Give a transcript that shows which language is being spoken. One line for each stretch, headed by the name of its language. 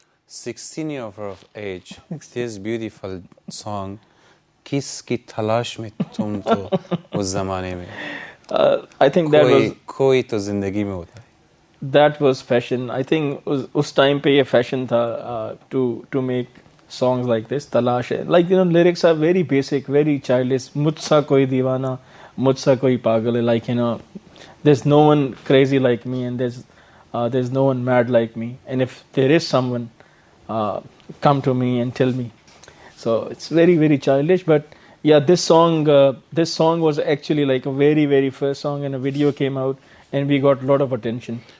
English: 16 years of age, this beautiful song,
Hindi: किसकी तलाश में तुम तो उस ज़माने में
English: I think that was
Hindi: कोई तो ज़िंदगी में होता है.
English: that was fashion. I think
Hindi: उस
English: time
Hindi: पे ये
English: fashion
Hindi: था
English: to make songs like this.
Hindi: तलाश है,
English: like lyrics are very basic, very childish.
Hindi: मुझसा कोई दीवाना, मुझसा कोई पागल है.
English: Like there's no one crazy like me, and there's no one mad like me. And if there is someone, come to me and tell me. So it's very, very childish. But yeah, this song was actually like a very, very first song, and a video came out, and we got a lot of attention.